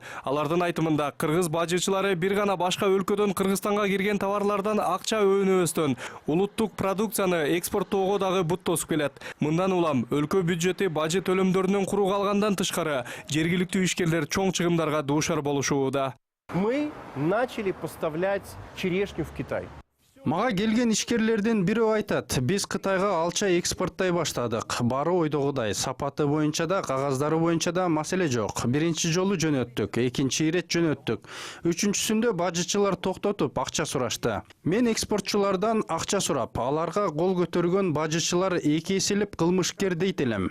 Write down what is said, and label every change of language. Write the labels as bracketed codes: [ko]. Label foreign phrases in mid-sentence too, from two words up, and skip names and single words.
[ky] Алардын айтымында кыргыз бажычылары бир гана башка өлкөдөн Кыргызстанга кирген товарлардан акча өнөбөстөн улуттук продукцияны экспорттоого дагы бут тосуп келет. Мындан улам өлкө бюджети бажы төлөмдөрүнөн куру калгандан тышкары жергиликтүү ишкерлер чоң чыгымдарга дуушар болушууда. [ru] Мы начали поставлять черешню в Китай. [ky] Мага келген ишкерлердин бири айтат, биз Кытайга алча экспорттой баштадык. Бары ойдогудай, сапаты боюнча да, кагаздары боюнча да маселе жок. Биринчи жолу жөнөттүк, экинчи ирет жөнөттүк. Үчүнчүсүндө бажычылар токтотуп акча сурашты. Мен экспортчулардан акча сурап, аларга кол көтөргөн бажычылар эки эселеп кылмышкер дейт элем.